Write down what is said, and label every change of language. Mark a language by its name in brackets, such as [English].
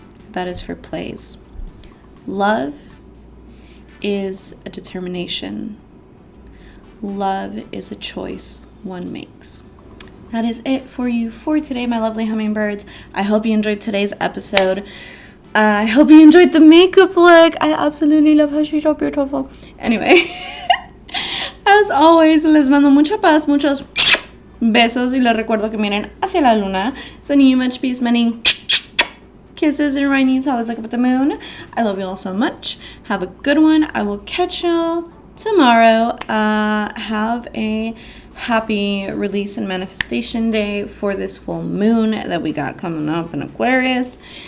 [English] That is for plays. Love is a determination. Love is a choice one makes. That is it for you for today, my lovely hummingbirds. I hope you enjoyed today's episode. I hope you enjoyed the makeup look. I absolutely love how she's so beautiful. Anyway, as always, [Spanish] les mando mucha paz, muchos besos, y les recuerdo que miren hacia la luna. [English] Sending you much peace, many kisses, and reminding you to always look up at the moon. I love you all so much. Have a good one. I will catch y'all tomorrow. Have a happy release and manifestation day for this full moon that we got coming up in Aquarius.